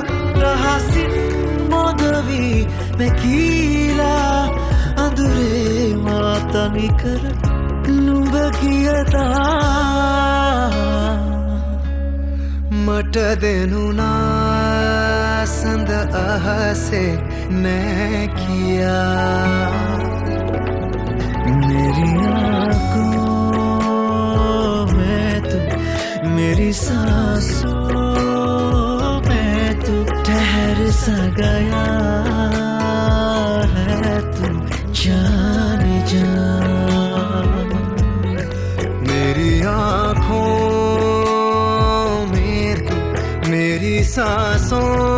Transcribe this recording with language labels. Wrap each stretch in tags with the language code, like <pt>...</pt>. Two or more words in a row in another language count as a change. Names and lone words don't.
<si>රහසින් මොදවී මැකීලා අඳුරේ මා තනිකර. නුඹ කියතා මට දෙනුනා සඳ අහසේ නෑ කියා</si> <hi>मेरी आँखों में तू मेरी सांसों में तू ठहर सा गया है तू जाने जा मेरी आँखों में तू मेरी सांसों</hi>